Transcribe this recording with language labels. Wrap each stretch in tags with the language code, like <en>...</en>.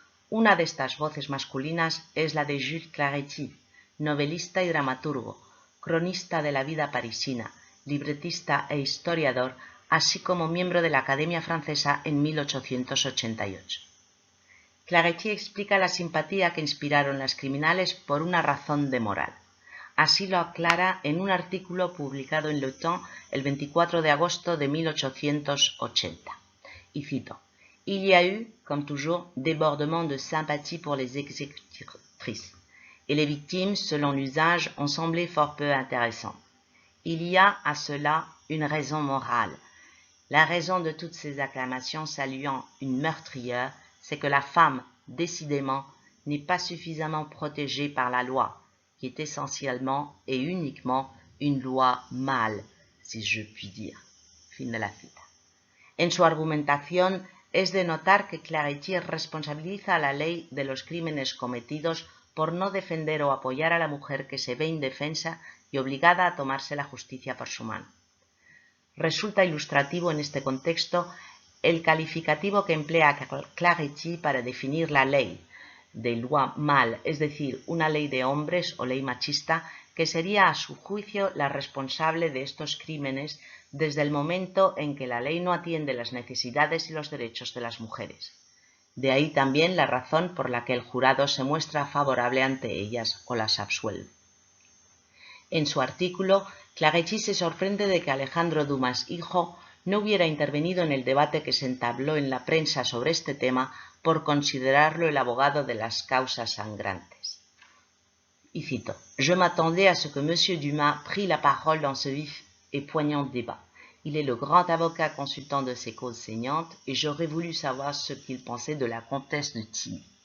<es>Una de estas voces masculinas es la de Jules Claretie, novelista y dramaturgo, cronista de la vida parisina, libretista e historiador, así como miembro de la Academia Francesa en 1888. Claretie explica la simpatía que inspiraron las criminales por una razón de moral. Así lo aclara en un artículo publicado en Le Temps el 24 de agosto de 1880. Y cito:</es> <fr>Il y a eu, comme toujours, débordement de sympathie pour les exécutrices, et les victimes, selon l'usage, ont semblé fort peu intéressantes. Il y a à cela une raison morale. La raison de toutes ces acclamations saluant une meurtrière, c'est que la femme, décidément, n'est pas suffisamment protégée par la loi, qui est essentiellement et uniquement une loi mâle, si je puis dire.</fr> <es>Fin de la cita. En su argumentación es de notar que Claretie responsabiliza a la ley de los crímenes cometidos por no defender o apoyar a la mujer que se ve indefensa y obligada a tomarse la justicia por su mano. Resulta ilustrativo en este contexto el calificativo que emplea Claretie para definir la ley, de loi mâle, es decir, una ley de hombres o ley machista, que sería a su juicio la responsable de estos crímenes desde el momento en que la ley no atiende las necesidades y los derechos de las mujeres. De ahí también la razón por la que el jurado se muestra favorable ante ellas o las absuelve. En su artículo, Claretie se sorprende de que Alejandro Dumas hijo no hubiera intervenido en el debate que se entabló en la prensa sobre este tema por considerarlo el abogado de las causas sangrantes. Y cito:</es> <fr>Je m'attendais à ce que M. Dumas prît la parole dans ce vif et poignant débat. Il est le grand avocat consultant de ces causes saignantes et j'aurais voulu savoir ce qu'il pensait de la comtesse de Tilly.</fr>